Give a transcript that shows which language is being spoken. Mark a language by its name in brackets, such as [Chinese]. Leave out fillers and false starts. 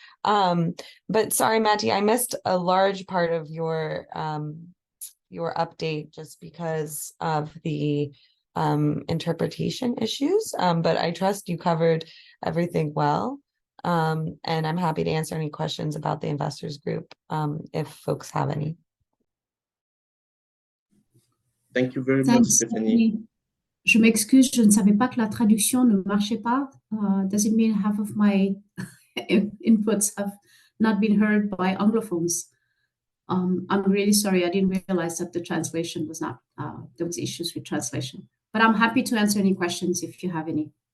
[English] But sorry, Matti, I missed a large part of your update just because of the interpretation issues. But I trust you covered everything well. And I'm happy to answer any questions about the investors group if folks have any. Thank you very much, Stephanie. [French] Je m'excuse, je ne savais pas que la traduction ne marchait pas. [English] Does it mean half of my inputs have not been heard by Anglophones? I'm really sorry. I didn't realize that the translation was not, there was issues with translation. But I'm happy to answer any questions if you have any.